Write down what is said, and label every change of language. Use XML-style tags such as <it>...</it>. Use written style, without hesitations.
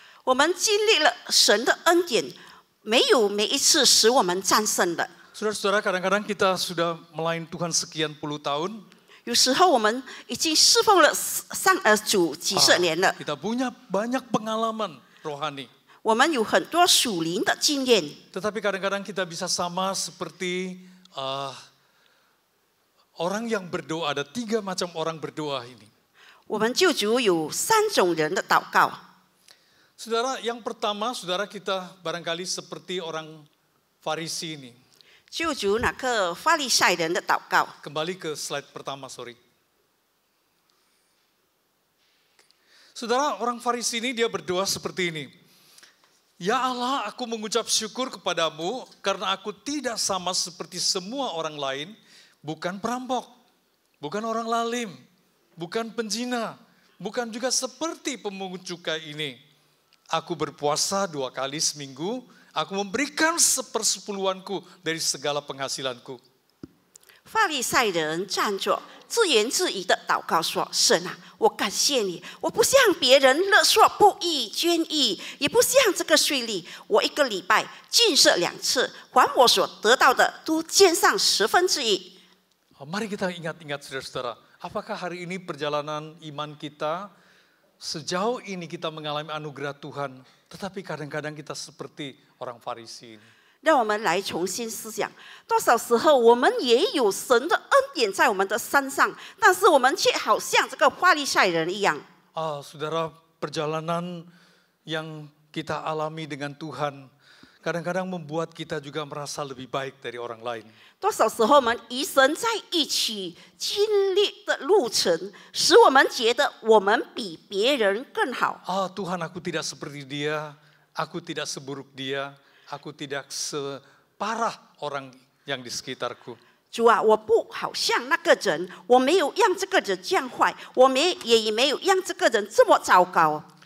<zh>我们经历了神的恩典，没有每一次使我们战胜的。</zh> <id>Saudara-saudara, kadang-kadang kita sudah melayani Tuhan sekian puluh tahun.</id> <zh>有时候我们已经侍奉了主几十年了，</zh> <id>Kita punya banyak pengalaman rohani.</id> <zh>我们有很多属灵的经验。</zh> <id>Tetapi kadang-kadang kita bisa sama seperti orang yang berdoa. Ada 3 macam orang berdoa ini.</id> <zh>我们救主有3种人的祷告。</zh> <id>Saudara, yang pertama, saudara, kita barangkali seperti orang Farisi ini.</id> <zh>救主那个法利赛人的祷告，</zh> <id>Kembali ke slide pertama,</id> <en>sorry.</en> <id>Saudara, orang Farisi ini dia berdoa seperti ini. Ya Allah, aku mengucap syukur kepadamu karena aku tidak sama seperti semua orang lain, bukan perampok, bukan orang lalim, bukan penjina, bukan juga seperti pemungut cukai ini. Aku berpuasa 2 kali seminggu, aku memberikan 1/10 dari segala penghasilanku.</id> <zh>法利赛人站着，自言自语的祷告说：“神啊，我感谢你，我不向别人勒索不义捐义，也不像这个税吏，我1个礼拜禁食2次，还我所得到的都捐上1/10。”</zh> <id>Mari kita ingat-ingat saudara-saudara, apakah hari ini perjalanan iman kita, sejauh ini kita mengalami anugerah Tuhan, tetapi kadang-kadang kita seperti orang Farisi ini.</id> <zh>让我们来重新思想，多少时候我们也有神的恩典在我们的身上，但是我们却好像这个法利赛人一样。</zh> <id>Saudara, perjalanan yang kita alami dengan Tuhan kadang-kadang membuat kita juga merasa lebih baik dari orang lain.</id> <zh>多少时候我们与神在一起经历的路程，使我们觉得我们比别人更好。</zh> <id>Tuhan, aku tidak seperti dia, aku tidak seburuk dia, aku tidak separah orang yang di sekitarku.</id> <zh>主啊，我不好像那个人，我没有让这个人这样坏，我也没有让这个人这么糟糕。</zh>